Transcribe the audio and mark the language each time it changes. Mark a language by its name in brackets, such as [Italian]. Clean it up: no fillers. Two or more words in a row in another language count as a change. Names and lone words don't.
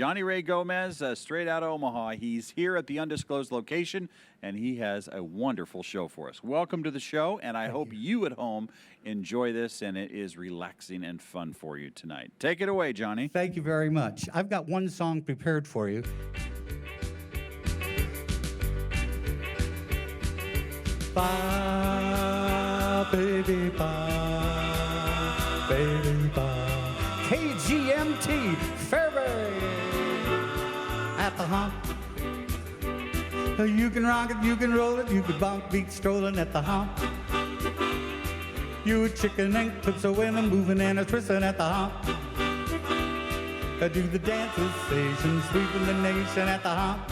[English] Johnny Ray Gomez, straight out of Omaha. He's here at the undisclosed location, and he has a wonderful show for us. Welcome to the show, and I hope you at home enjoy this, and it is relaxing and fun for you tonight. Take it away, Johnny. Thank you very much. I've got one song prepared for you. Ba, baby, ba, baby, ba. KGMT, Fairbury, at the hump. You can rock it, you can roll it, you can bump beat strolling at the hump. You a chicken and clips a winning, moving and a twisting at the hump. Do the dances, station, sweeping the nation at the hump.